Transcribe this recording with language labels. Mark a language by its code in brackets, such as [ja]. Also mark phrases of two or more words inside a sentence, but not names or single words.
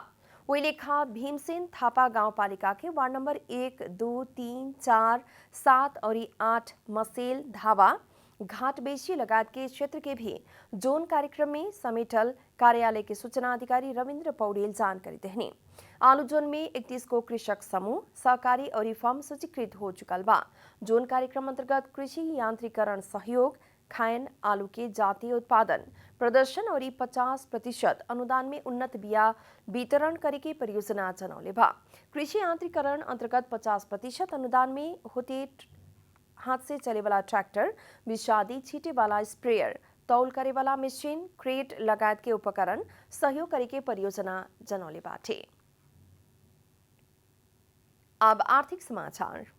[bho] वही लेखा भीमसेन थापा गाउँपालिका के वार्ड नंबर 1, 2, 3, 4, 7 और 8 मसेल, धावा, घाटबेसी लगायत के क्षेत्र के भी जोन कार्यक्रम में समेटल कार्यालय के सूचना अधिकारी रविन्द्र पौडेल जानकारी देहनी। आलू जोन में 31 को कृषक समूह, सहकारी और फर्म सूचीकृत हो चुकल बा। जोन कार्यक्रम अंतर्गत कृषि यांत्रिकरण सहयोग, खायन आलू के जातीय उत्पादन, प्रदर्शन और 50% अनुदान में उन्नत बिया वितरण करे के परियोजना जनौले बा। कृषि यांत्रिकरण अंतर्गत 50% अनुदान में होते हाथ से चले वाला ट्रैक्टर, विषादी छीटे वाला स्प्रेयर, तौल करे वाला मशीन, क्रेट लगायत के उपकरण सहयोग करे के परियोजना जनौले बाटे। अब आर्थिक समाचार।